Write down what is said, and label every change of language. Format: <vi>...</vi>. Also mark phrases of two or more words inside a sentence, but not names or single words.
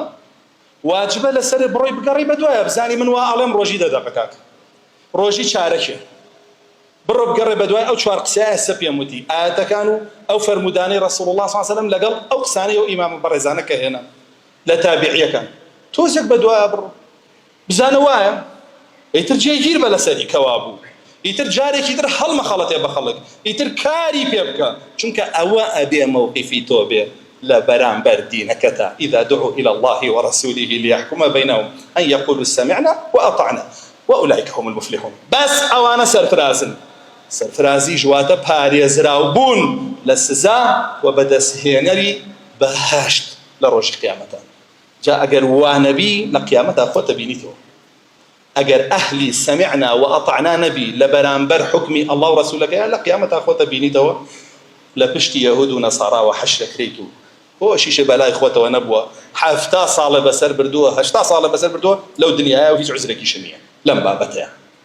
<ckb>واجبە لەسەرە بڕۆی بگەڕی بە دوایە، بزانی من وا ئەڵێم ڕۆژی دەدەقە کاک، ڕۆژی چارەکێ بڕۆ بگەڕێ بە دوای ئەو چوار قسەیە سە پێم وتی ئاەتەکان و ئەو فەرمودانەی ڕەسوڵ الله</ckb> <ar>صلی الله علیه وسلم</ar> <ckb>لەگەڵ ئەو قسانەی و ئیمامە بەڕێزانە کە هێنا لە تابعیەکان، تۆزێک بە دوایە بڕۆ بزانە وایە ئیتر جێگیر بە لەسەری کەوا بوو، ئیتر جارێکی تر هەڵمە خەڵەتێ بە خەڵک، ئیتر کاری پێ بکە، چونکە ئەوە ئەبێ مەوقیفی تۆ بێ لە بەرامبەر دینەکەتە.</ckb> <ar>إذا دعوا إلى الله ورسوله ليحكم بينهم أن يقولوا سمعنا وأطعنا وأولئك هم المفلحون.</ar> <ckb>بس ئەوانە سەرفرازن. سەرفرازی ژواتە پارێزراوبوون لە سزا و بەدەستهێنەری بەهەشت لە ڕۆژی قیامەتە. جا ئەگەر وانەبی لە قیامەتە خۆتە بینیتەوە. ئەگەر ئەهلی</ckb> <ar>سەمعنا و ئەطعنا</ar> <ckb>نەبی لە بەرامبەر حکمی ئەڵڵا و ڕەسوولەکەیە لە قیامەتە خۆتە بینیتەوە لە پشتی یەهود و نەساڕاوە حەشرەکرێیت و بۆ شیشە بەلای خۆتەوە نەبووە 70 ساڵە بەسەر بردووە 80 ساڵە بەسەر بردووە لەو دنیایە و هیچ عوزرێکیش نییە لەم بابەتەیە.</ckb>